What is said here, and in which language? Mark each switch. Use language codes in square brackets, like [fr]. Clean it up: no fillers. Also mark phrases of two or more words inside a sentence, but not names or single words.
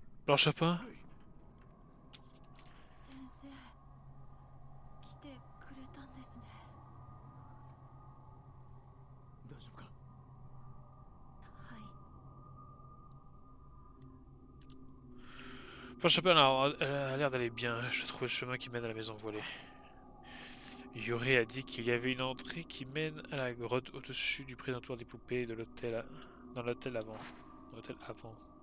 [fr] Alors Chopin? [ja] 先生来てくれたんですね。大丈夫か？はい。 [fr] Enfin, Chopin, alors, elle a l'air d'aller bien. Je trouve le chemin qui mène à la maison voilée. Yuri a dit qu'il y avait une entrée qui mène à la grotte au-dessus du présentoir des poupées de l'hôtel. Dans l'hôtel avant. L'hôtel avant.